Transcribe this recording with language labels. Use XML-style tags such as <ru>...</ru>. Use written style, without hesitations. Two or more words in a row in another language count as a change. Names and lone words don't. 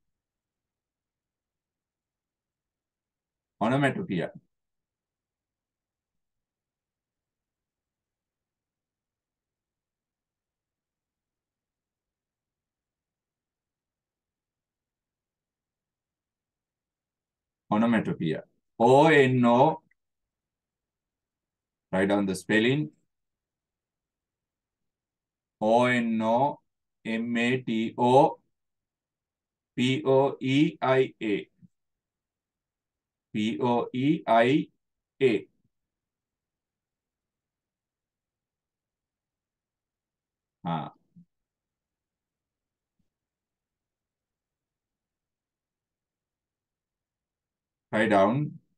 <en>Onomatopoeia. Onomatopoeia. O-N-O. Write down the spelling. O-N-O M-A-T-O P-O-E-I-A. P-O-E-I-A. Write down.</en>